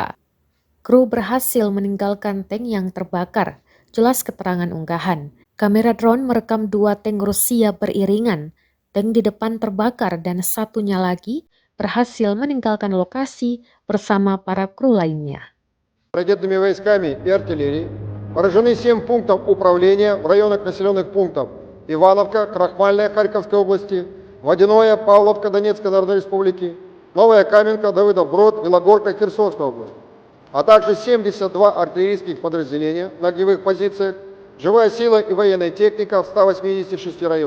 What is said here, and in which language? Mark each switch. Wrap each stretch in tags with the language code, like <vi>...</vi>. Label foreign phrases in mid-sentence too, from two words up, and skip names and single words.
<id>Kru berhasil meninggalkan tank yang terbakar, jelas keterangan unggahan. Kamera drone merekam 2 tank Rusia beriringan. Tank di depan terbakar dan satunya lagi berhasil meninggalkan lokasi bersama para kru lainnya.</id> <ru>Ракетными войсками и артиллерией поражены 7 пунктов управления в районах населенных пунктов Ивановка, Крахмальная Харьковской области, Водяное, Павловка Донецкой Народной Республики, Новая Каменка, Давыдов Брод, Белогорка, Херсонской области, а также 72 артиллерийских подразделения на огневых позициях, живая сила и военная техника в 186 районах.</ru>